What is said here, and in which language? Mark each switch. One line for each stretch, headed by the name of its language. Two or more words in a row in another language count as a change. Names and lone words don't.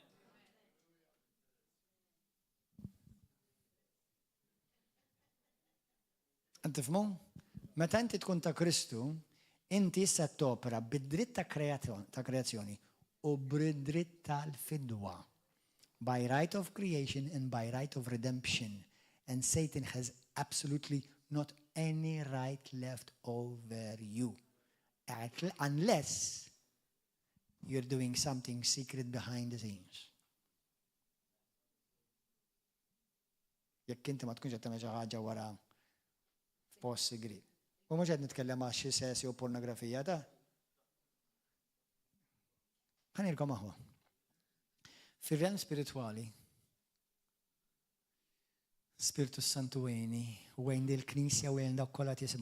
Maltese: Tifhmu? Meta inti tkun ta' Kristu, inti issa topera bid-dritt ta' kreazzjoni u bid-dritt tal-fidwa.
English: By right of creation and by right of redemption. And Satan has absolutely not any right left over you. Unless you're doing something secret behind the scenes.
Maltese: Jekk inti ma tkunx qed tagħmel xi ħaġa wara post segret. U mhux qed nitkellem għal xi sessi u pornografija ta'. Ħanilkom aħwa. Fir-realm spiritwali, Spiritu Santu għeni, u għen dil-Knisja u għen dak kollha jisimgħu.